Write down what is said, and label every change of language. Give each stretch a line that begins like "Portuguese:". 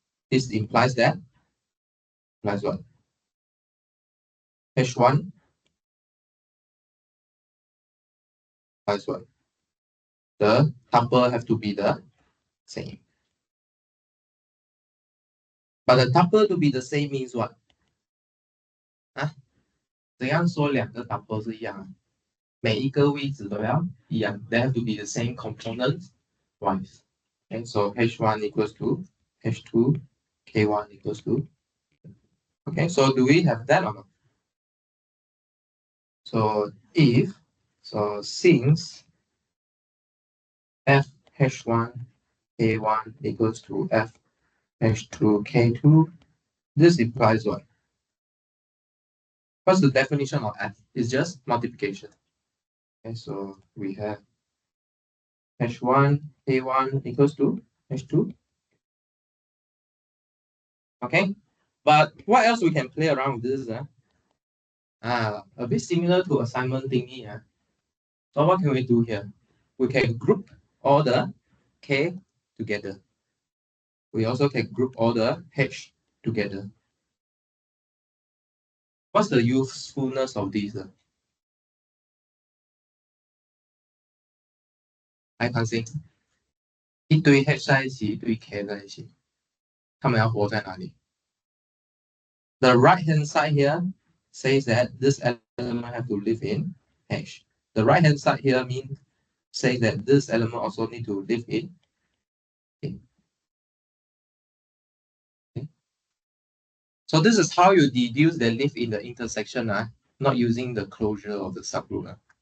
English: This implies that, implies what? h1 implies what? The tuple have to be the same. But the tuple to be the same means what?
Chinese: 怎样说两个 tuple 是一样的？每一个位置都要一样。
English: They have to be the same component wise. And so h1 equals to h2, k1 equals to. Okay, so do we have that or not? So if, so since f h1 k1 equals to f h2 k2, this implies what? What's the definition of f? It's just multiplication. Okay, so we have h1 k1 equals to h2. Okay, but what else we can play around with this? A bit similar to assignment thingy. So what can we do here? We can group all the k together. We also can group all the h together. What's the usefulness of these?
Chinese: I can see 一堆 h 在一起，一堆 k 在一起，他们要活在哪里？
English: The right hand side here says that this element have to live in h. The right hand side here says that this element also need to live in k. Okay. So this is how you deduce they live in the intersection, not using the closure of the subgroup.